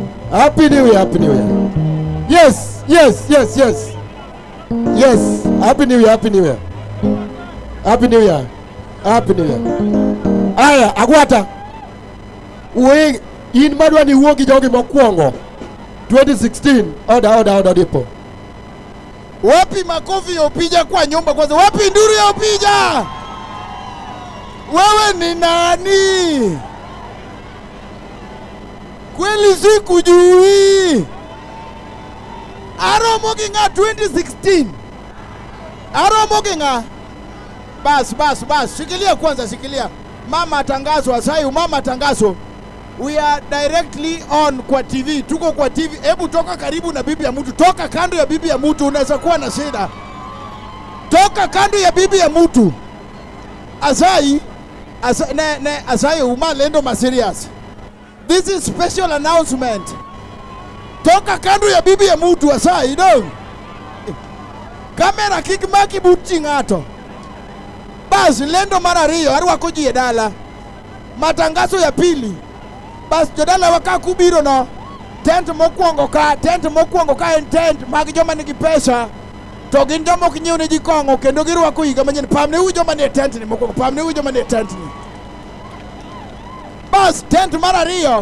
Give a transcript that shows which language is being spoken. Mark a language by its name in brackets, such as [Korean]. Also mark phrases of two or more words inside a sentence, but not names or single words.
[English] Happy New Year, Happy New Year. Yes, yes, yes, yes. Yes, Happy New Year, Happy New Year. Happy New Year. Happy New Year. [Luo (Kenya and Tanzania)] Aya, Agwata. Uwe, in madwa ni uogi jogi mokuongo. 2016, order dipo. [Swahili] Wapi makofi ya Opija kwa nyumba kwanza? Wapi nduru ya Opija? Wewe ni nani? Kweli sikujui. [Luo (Kenya and Tanzania)] Aromogi nga 2016. Aromogi nga. Bas. [Swahili] Shikilia kwanza, shikilia. Mama tangazo, Asayo, mama tangazo. [English] We are directly on [Swahili] kwa TV. Tuko kwa TV. Hebu toka karibu na bibi ya mtu. Toka kando ya bibi ya mtu, unaweza kuwa na shida. Toka kando ya bibi ya mtu. [Luo (Kenya and Tanzania)] Asayo, umalendo ma serious. [English] This is special announcement. [Swahili] Toka kando ya bibi ya mtu, Asayo, no. [Luo (Kenya and Tanzania)] Kamera kikmaki buti ngato. Bas, lendo mara riyo, arwa kujie dala. [Swahili] Matangazo ya pili. [Luo (Kenya and Tanzania)] Bas, jodala waka kubiro no. Tent mokuongo ka en tent. Magi joma nigi pesa. To gin joma kinyiu ni jikongo. Kendo girwa kuiga manyen. Pamne hui joma ni tent ni mokuongo. Pamne hui joma ni tent ni. Bas, tent mara riyo.